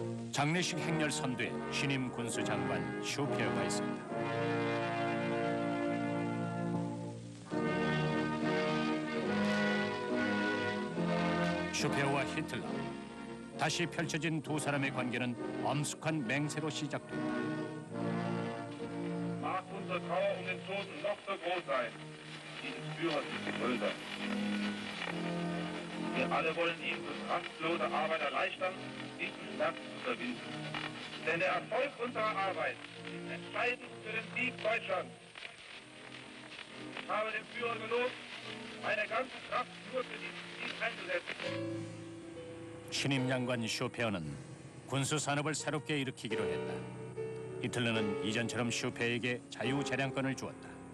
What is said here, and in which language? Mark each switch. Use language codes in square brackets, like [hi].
[ko] 장례식 행렬 선두에 신임 군수장관 슈페어가 있었다. 슈페어와 히틀러, 다시 펼쳐진 두 사람의 관계는 엄숙한 맹세로 시작됐다. [de] Mag unsere Trauer um den Toten noch so groß sein, dieses Führers ist größer. Wir alle wollen ihm durch rastlose Arbeit erleichtern, diesen Schmerz zu überwinden. Denn der Erfolg unserer Arbeit ist entscheidend für den Sieg Deutschlands. Ich habe dem Führer gelobt, meine ganze Kraft nur für diesen Sieg einzusetzen. [ko] 신임 장관 슈페어는 군수 산업을 새롭게 일으키기로 했다. 히틀러는 이전처럼 슈페어에게 자유재량권을 주었다.